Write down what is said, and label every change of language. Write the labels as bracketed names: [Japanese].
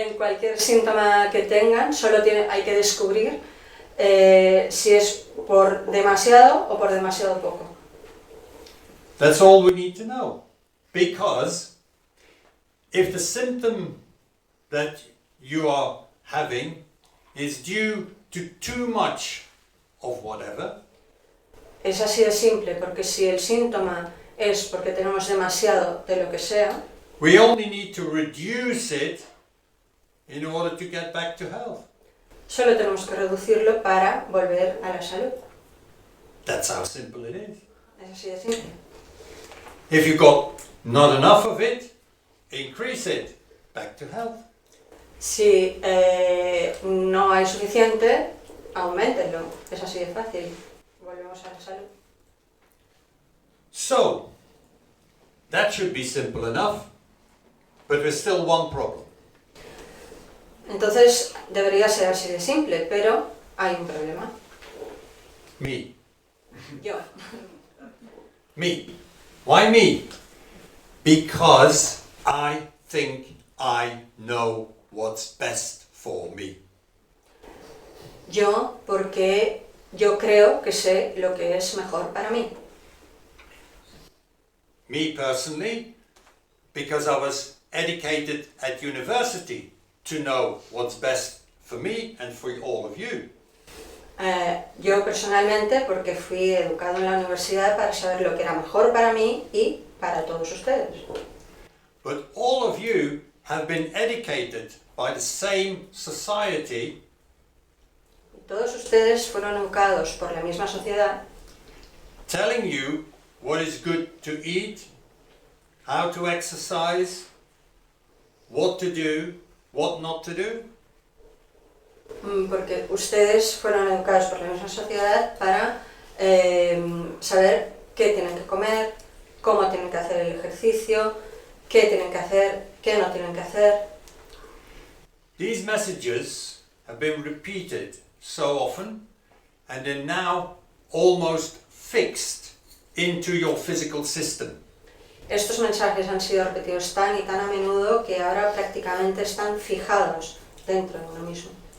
[Spanish] en cualquier síntoma que tengan, hay que descubrir si es por demasiado o por demasiado poco. [English] That's all we need to know. Because if the symptom that you are having is due to too much of whatever, [Spanish] Es así de simple, porque si el síntoma es porque tenemos demasiado de lo que sea, [English] we only need to reduce it in order to get back to health. [Spanish] solo tenemos que reducirlo para volver a la salud. [English] That's how simple it is. [Spanish] Es así de simple. [English] If you've got not enough of it, increase it, back to health. [Spanish] Si no hay suficiente, auméntenlo. Es así de fácil. Volvemos a la salud. [English] So, that should be simple enough, but there's still one problem. [Spanish] Entonces debería ser así de simple, pero hay un problema. [English] Me. [Spanish] Yo. [English] Me. Why me? Because I think I know what's best for me. [Spanish] Yo, porque yo creo que sé lo que es mejor para mí. [English] Me personally, because I was educated at university to know what's best for me and for all of you. [Spanish] Yo personalmente, porque fui educado en la universidad para saber lo que era mejor para mí y para todos ustedes. [English] But all of you have been educated by the same society [Spanish] Todos ustedes fueron educados por la misma sociedad, [English] telling you what is good to eat, how to exercise, what to do, what not to do. [Spanish] Porque ustedes fueron educados por la misma sociedad para saber qué tienen que comer, cómo tienen que hacer el ejercicio, qué tienen que hacer, qué no tienen que hacer. [English] These messages have been repeated so often and are now almost fixed into your physical system. [Spanish] Estos mensajes han sido repetidos tan y tan a menudo que ahora prácticamente están fijados dentro de uno mismo.